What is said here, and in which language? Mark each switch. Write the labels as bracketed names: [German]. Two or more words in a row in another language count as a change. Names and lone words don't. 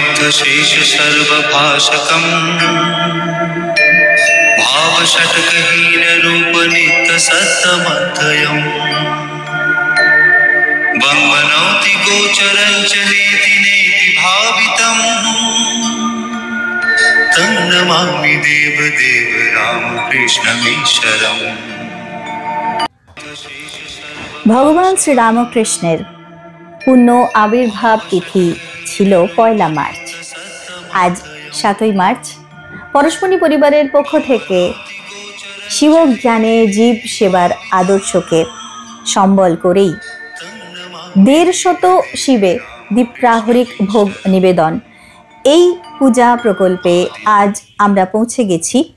[Sanskrit] शेष सर्वभाषकम् भावषट्कहीन रूप नित्य सत्तमध्ययम् वंगनौति गोचरञ्च नेति नेति भावितम् तन्नमामि देवदेव रामकृष्णमीश्वरम्। [Bangla] ভগবান শ্রীরামকৃষ্ণের পূর্ণ আবির্ভাব তিথি ছিল 1 মার্চ। আজ 7 মার্চ পরশমণি পরিবারের পক্ষ থেকে শিবজ্ঞানে জীব সেবার আদর্শকে সম্বল করেই 150 শিবে দীপ্রাহরিক ভোগ নিবেদন এই পূজা প্রকল্পে আজ আমরা পৌঁছে গেছি